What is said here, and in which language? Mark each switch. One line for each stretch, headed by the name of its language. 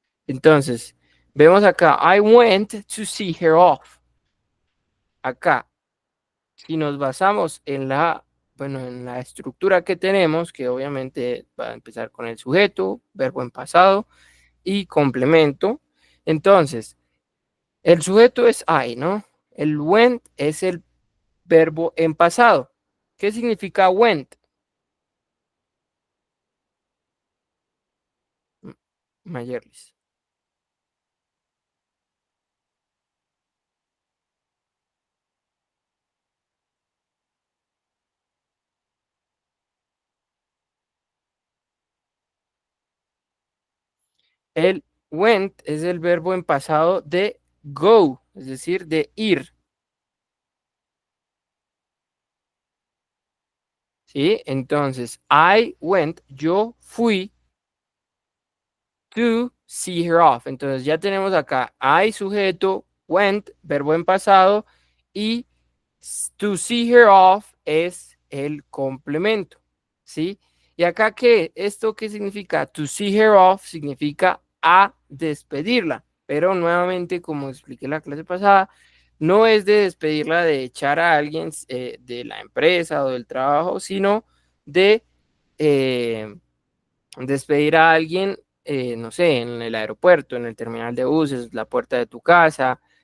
Spanish: Entonces, vemos acá,
English: I went to see her off.
Spanish: Acá, si nos basamos en bueno, en la estructura que tenemos, que obviamente va a empezar con el sujeto, verbo en pasado y complemento. Entonces, el sujeto es I, ¿no? El went es el verbo en pasado. ¿Qué significa went? Mayerlis. El went es el verbo en pasado de go, es decir, de ir, ¿sí? Entonces,
English: I went,
Spanish: yo fui
English: to see her off.
Spanish: Entonces, ya tenemos acá I sujeto, went, verbo en pasado, y
English: to see her off
Spanish: es el complemento, ¿sí? Y acá, ¿esto qué significa?
English: To see her off
Spanish: significa a despedirla, pero nuevamente, como expliqué la clase pasada, no es de despedirla, de echar a alguien de la empresa o del trabajo, sino de despedir a alguien, no sé, en el aeropuerto, en el terminal de buses, la puerta de tu casa,